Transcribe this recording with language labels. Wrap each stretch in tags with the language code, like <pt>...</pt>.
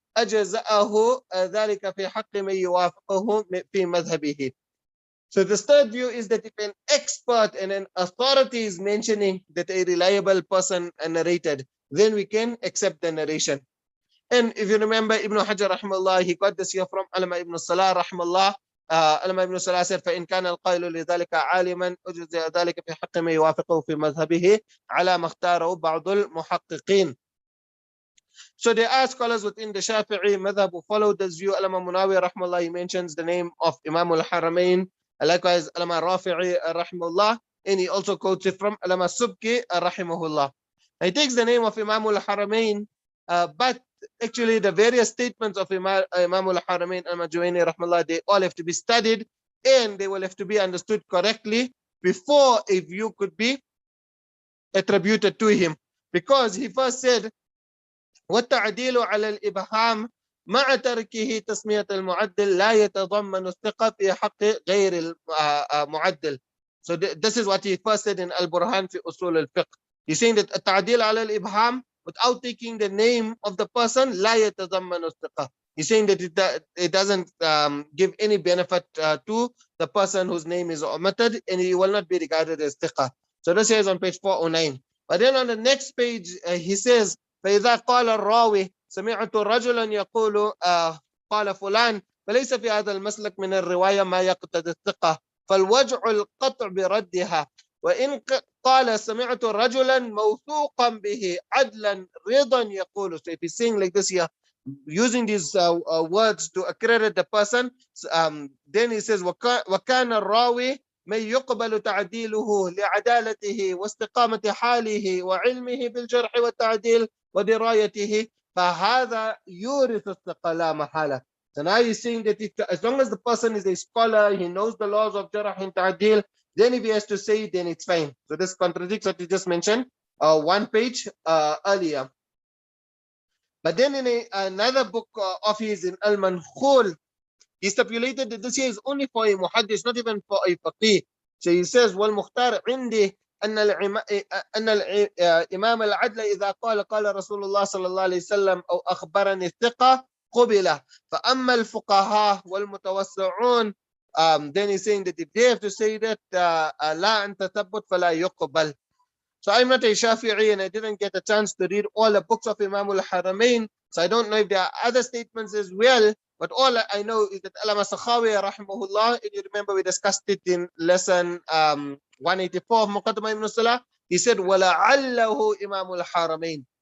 <ar>أَجَزَأَهُ ذَلِكَ فِي حَقِّ مَنْ يُوَافِقَهُ فِي مَذْهَبِهِ.</ar> <en>So the third view is that if an expert and an authority is mentioning that a reliable person narrated, then we can accept the narration. And if you remember Ibn Hajar rahimahullah, he got this here from Alama ibn Salah rahimahullah. Alama ibn Salah said,</en> <ar>فَإِنْ كَانَ الْقَائِلُ لِذَلِكَ عَالِمًا أُجْزِيَ ذَلِكَ فِي حَقِّ مَنْ يُوَافِقُهُ فِي مَذْهَبِهِ عَلَى مَا اخْتَارَهُ بَعْضُ الْمُحَقِّقِينَ.</ar> <en>So there are scholars within the Shafi'i madhab who follow this view. Alama Munawi rahimahullah, he mentions the name of Imam al-Haramain. Likewise, Alama Rafi'i rahimahullah, and he also quotes it from Alama Subki rahimahullah. He takes the name of Imam al-Haramain, but actually the various statements of Imam al-Haramain al-Majuwaini rahimahullah, they all have to be studied and they will have to be understood correctly before a view could be attributed to him. Because he first said,</en> <ar>والتعديل على الإبهام مع تركه تسمية المعدل لا يتضمن الثقة في حق غير المعدل.</ar> <en>So this is what he first said in Al-Burhan في أصول الفقه. He's saying that</en> <ar>التعديل على الإبهام,</ar> <en>without taking the name of the person,</en> <ar>لا يتضمن الثقة.</ar> <en>He's saying that it doesn't give any benefit to the person whose name is omitted, and he will not be regarded as ثقة. So this is on page 409. But then on the next page, he says,</en> <ar>فإذا قال الراوي سمعت رجلا يقول قال فلان فليس في هذا المسلك من الرواية ما يقتضي الثقة فالوجع القطع بردها وإن قال سمعت رجلا موثوقا به عدلا رضا يقول.</ar> <en>So if he's saying like this here, using these words to accredit the person, then he says</en> <ar>وكان الراوي من يقبل تعديله لعدالته واستقامة حاله وعلمه بالجرح والتعديل ودرايته فهذا يورث الثقة لا محالة.</ar> <en>So now he's saying that as long as the person is a scholar, he knows the laws of jarh and ta'dil, then if he has to say it, then it's fine. So this contradicts what you just mentioned one page earlier. But then in another book of his, in Al-Mankhul, he stipulated that this here is only for a muhaddis, not even for a faqih. So he says,</en> <ar>وَالْمُخْتَارِ عِنْدِي أن الإمام العدل إذا قال رسول الله صلى الله عليه وسلم أو أخبرني الثقة قبله فأما الفقهاء والمتوسعون,</ar> <en>then he's saying that if they have to say that</en> <ar>لا أن تثبت فلا يقبل.</ar> <en>So I'm not a Shafi'i and I didn't get a chance to read all the books of Imam al-Haramain, so I don't know if there are other statements as well. But all I know is that Allama Sakhawi rahimahullah, if you remember we discussed it in lesson 184 of Muqaddimah ibn Salah, he said</en> <ar>وَلَعَلَّهُ</ar> <en>Imam al-Haramain.</en>